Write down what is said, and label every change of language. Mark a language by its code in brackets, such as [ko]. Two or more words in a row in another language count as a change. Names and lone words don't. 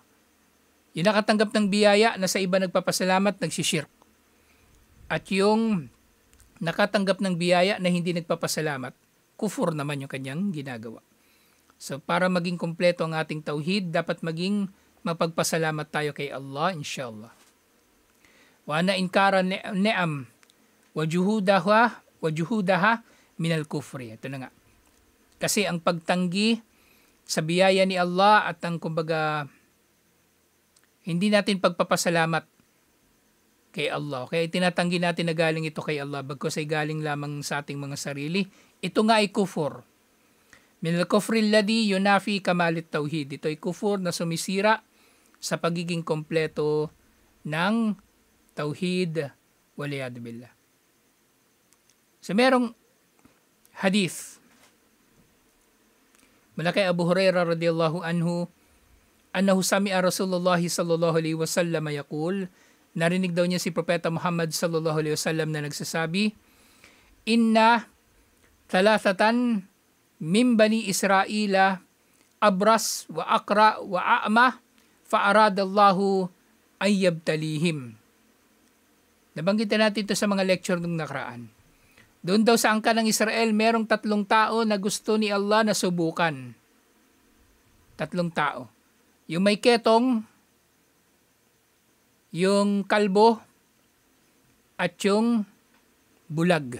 [tl] Yung nakatanggap ng biyaya na sa iba nagpapasalamat, nagsishirk. At yung nakatanggap ng biyaya na hindi nagpapasalamat, kufur naman yung kanyang ginagawa. So para maging kompleto ang ating tauhid, dapat maging mapagpasalamat tayo kay Allah, inshallah. [ar] وأن إنكار النعم وجحودها من الكفر. [tl] Ito na nga. Kasi ang pagtanggi sa biyaya ni Allah at ang kumbaga hindi natin pagpapasalamat kay Allah. Kaya tinatanggi natin na galing ito kay Allah bagkus ay galing lamang sa ating mga sarili. Ito nga ay kufur. [ar] من الكفر الذي ينافي كمال التوحيد. [tl] Ito ay kufur na sumisira sa pagiging kompleto ng tauhid [ar] والعياذ بالله. [tl] So merong hadith mula kay Abu Hurairah [ar] رضي الله عنه أنه سمع رسول الله صلى الله عليه وسلم يقول, [tl] narinig daw niya si Propeta Muhammad [ar] صلى الله عليه وسلم [tl] na nagsasabi, [ar] إن ثلاثة من بني إسرائيل أبرص وأقرع وأعمى فأراد الله أن يبتليهم. [tl] Nabanggitan natin ito sa mga lecture nung nakaraan. Doon daw sa angkan ng Israel, merong 3 tao na gusto ni Allah na subukan. 3 tao. Yung may ketong, yung kalbo, at yung bulag.